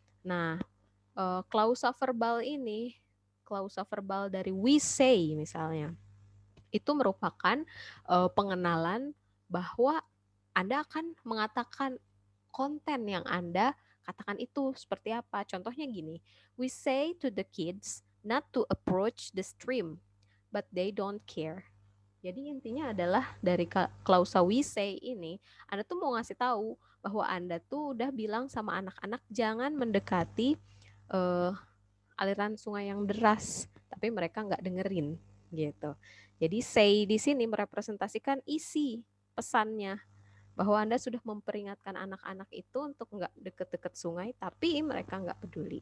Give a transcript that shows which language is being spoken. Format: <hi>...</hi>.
<id>Nah, klausa verbal ini, klausa verbal dari</id> <en>we say</en> <id>misalnya, itu merupakan pengenalan bahwa Anda akan mengatakan konten yang Anda katakan itu seperti apa. Contohnya gini,</id> <en>we say to the kids not to approach the stream, but they don't care.</en> <id>Jadi intinya adalah dari klausa we say ini, Anda tuh mau ngasih tahu bahwa Anda tuh udah bilang sama anak-anak jangan mendekati aliran sungai yang deras, tapi mereka nggak dengerin gitu. Jadi say di sini merepresentasikan isi pesannya bahwa Anda sudah memperingatkan anak-anak itu untuk nggak deket-deket sungai, tapi mereka nggak peduli.</id>